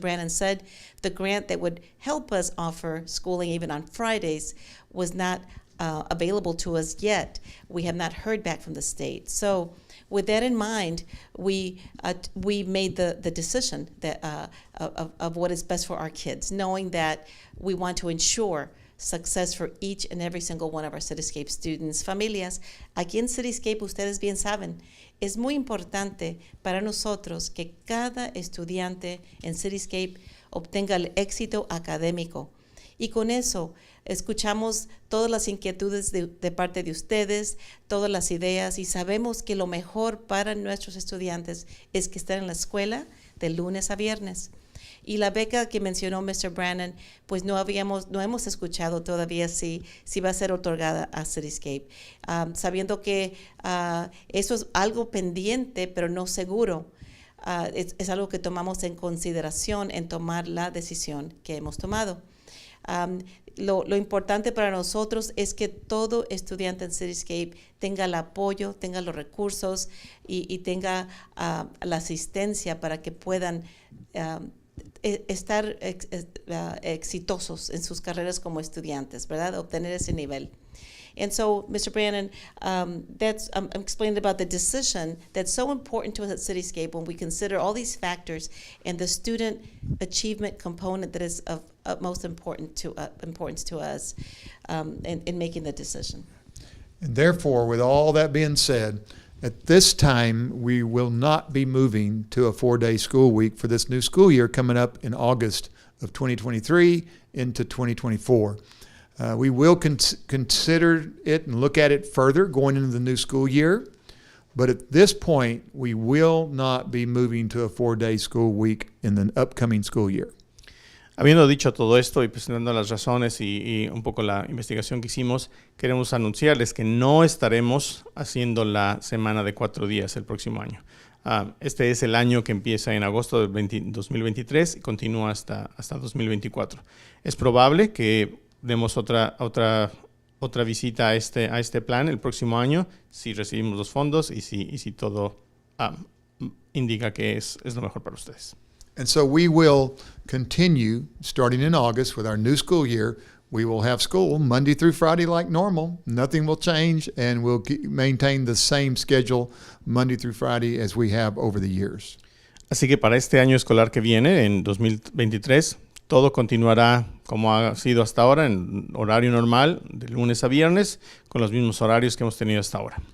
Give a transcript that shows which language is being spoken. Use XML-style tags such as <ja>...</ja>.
<en>Brannon said, the grant that would help us offer schooling even on Fridays was not available to us yet. We have not heard back from the state. So with that in mind, we made the decision that of what is best for our kids, knowing that we want to ensure success for each and every single one of our Cityscape students.</en> <es>Familias, aquí en Cityscape, ustedes bien saben, es muy importante para nosotros que cada estudiante en Cityscape obtenga el éxito académico. Y con eso escuchamos todas las inquietudes de parte de ustedes, todas las ideas, y sabemos que lo mejor para nuestros estudiantes es que estén en la escuela de lunes a viernes. Y la beca que mencionó Mr. Brannon, pues no hemos escuchado todavía si va a ser otorgada a Cityscape, sabiendo que eso es algo pendiente, pero no seguro. Es algo que tomamos en consideración en tomar la decisión que hemos tomado. Lo importante para nosotros es que todo estudiante en Cityscape tenga el apoyo, tenga los recursos y tenga la asistencia para que puedan estar exitosos en sus carreras como estudiantes, ¿verdad? Obtener ese nivel.</es> <en>And so, Mr. Brannon, I'm explaining about the decision that's so important to us at Cityscape when we consider all these factors and the student achievement component that is of utmost importance to us in making the decision. And therefore, with all that being said, at this time, we will not be moving to a 4-day school week for this new school year coming up in August of 2023 into 2024. We will consider it and look at it further going into the new school year. But at this point, we will not be moving to a 4-day school week in the upcoming school year.</en> <es>Habiendo dicho todo esto y presentando las razones y un poco la investigación que hicimos, queremos anunciarles que no estaremos haciendo la semana de 4 días el próximo año. Este es el año que empieza en agosto de 2023 y continúa hasta 2024. Es probable que demos otra visita a este plan el próximo año si recibimos los fondos y si todo indica que es lo mejor para ustedes.</es> <en>And so we will continue, starting in August with our new school year. We will have school Monday through Friday like normal. Nothing will change, and we'll maintain the same schedule Monday through Friday as we have over the years.</en> <es>Así que para este año escolar que viene, en 2023, todo continuará como ha sido hasta ahora, en horario normal, de lunes a viernes, con los mismos horarios que hemos tenido hasta ahora.</es>